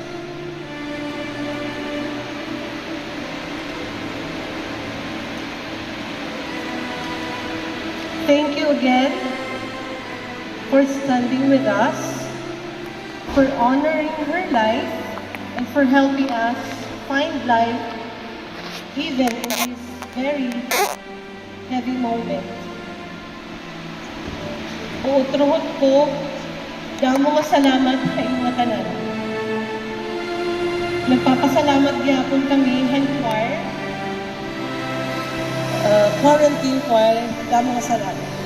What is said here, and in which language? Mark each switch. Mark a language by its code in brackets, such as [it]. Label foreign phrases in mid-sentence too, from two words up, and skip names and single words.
[en] Thank you again for standing with us, for honoring her life, and for helping us find life even in this very heavy moment. [hil] Buot-ruhot ko, damo nga salamat sa inyong mga tanan. Nagpapasalamat gyapon kami, [en] hand choir, quarantine choir, [hil] damo nga salamat.